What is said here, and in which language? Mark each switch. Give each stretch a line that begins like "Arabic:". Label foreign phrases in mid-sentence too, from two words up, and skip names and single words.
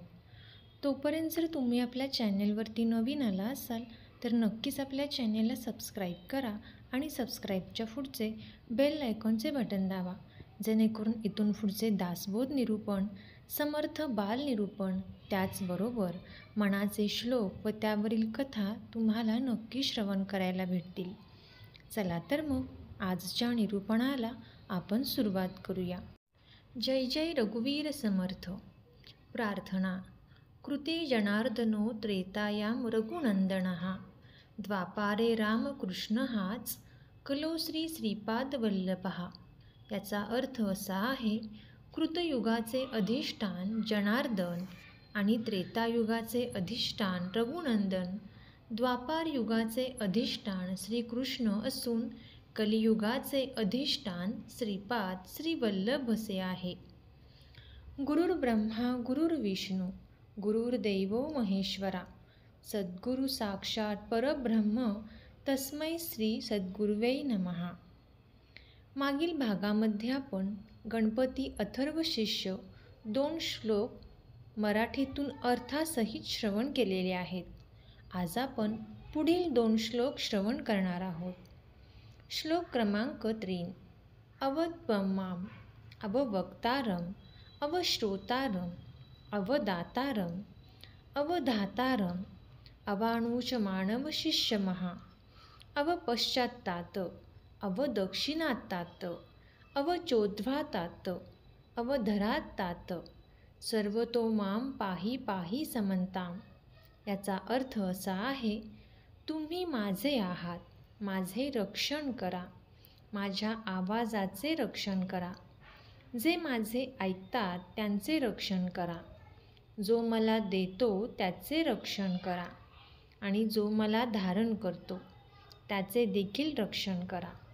Marathi: तोपर्यंत जर तुम्ही आपल्या चॅनेलवरती नवीन आला असाल तर नक्कीच आपल्या चॅनेलला सबस्क्राईब करा आणि सबस्क्राईबच्या पुढचे बेल आयकॉनचे बटन दाबा, जेणेकरून इथून पुढचे दासबोध निरूपण, समर्थ बाल निरूपण, त्याचबरोबर मनाचे श्लोक व त्यावरील कथा तुम्हाला नक्की श्रवण करायला भेटतील. चला तर मग आजच्या निरूपणाला आपण सुरुवात करूया. जय जय रघुवीर समर्थ. प्रार्थना.
Sanskrit: कृते जनार्दनो त्रेतायाम रघुनंदनः, द्वापारे रामकृष्ण हाच कलो श्री श्रीपादवल्लभः.
Marathi: याचा अर्थ असा आहे, कृतयुगाचे अधिष्ठान जनार्दन आणि त्रेतायुगाचे अधिष्ठान रघुनंदन, द्वापार युगाचे अधिष्ठान श्रीकृष्ण असून कलियुगाचे अधिष्ठान श्रीपाद श्रीवल्लभ असे आहे.
Sanskrit: गुरुर्ब्रह्मा गुरुर्विष्णू गुरुर्दैवो महेश्वरा, सद्गुरु साक्षात परब्रह्म तस्मै श्री सद्गुरुवे नमः.
Marathi: मागील भागामध्ये आपण गणपती अथर्व शिष्य 2 श्लोक मराठीतून अर्थासहित श्रवण केलेले आहेत. आज आपण पुढील 2 श्लोक श्रवण करणार आहोत. श्लोक क्रमांक 3.
Sanskrit: अवत्वमाम अववक्तारम अवश्रोतारम अवदातारम अवधातारम अवाणूच मानव शिष्यमहा, अवपश्चात्तात अवदक्षिणात्तात अवचोद्ध्वातात अवधरात्तात सर्वतो माम पाही पाही समंताम.
Marathi: याचा अर्थ असा आहे, तुम्ही माझे आहात, माझे रक्षण करा, माझ्या आवाजाचे रक्षण करा, जे माझे ऐकतात त्यांचे रक्षण करा, जो मला देतो त्याचे रक्षण करा आणि जो मला धारण करतो त्याचे देखील रक्षण करा.